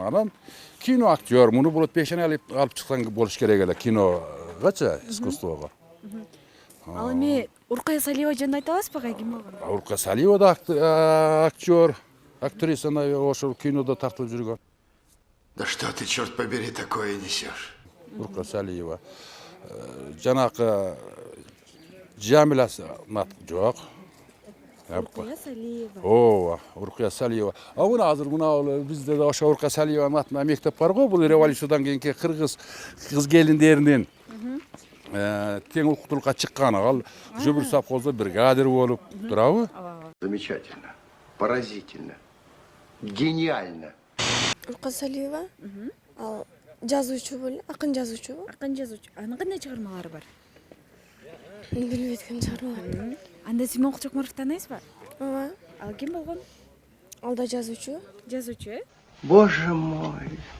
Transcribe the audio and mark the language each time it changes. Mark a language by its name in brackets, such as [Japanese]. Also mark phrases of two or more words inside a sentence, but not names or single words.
[Kyrgyz] Анан киноактер, муну болот пешене алып чыксан болуш керек эле киногачы, искусствого. Ал эми Уркая Салиева жөнүндө айта аласызбы, ким болгон? Уркая Салиева да актер, актриса ошол кинодо тартылып жүргөн. [Russian] Да что ты, черт побери, такое несешь? [Kyrgyz] Уркая Салиева. Жанакы Жамила жок. Уркая Салиева. Ооба, Уркая Салиева. Мына азыр мына бизде да ошо Уркая Салиеванын атында мектеп бар го, бул революциядан кийинки кыргыз келиндеринин тең укуктуулукка чыккан. Ал Жөбүр совхозда бригадир болуп турабы? [Russian] Замечательно. Поразительно. Гениально. [Kyrgyz] Уркая Салиева. Ал жазуучу болду, акын жазуучу. Акын жазуучу. Анын кандай чыгармалары бар? Билбейт экен чыгармаларын. Анда Сүймөнкул Чокморовду тааныйсызбы? Ооба. Ал ким болгон? Ал да жазуучу. Жазуучу, [Russian] Боже мой.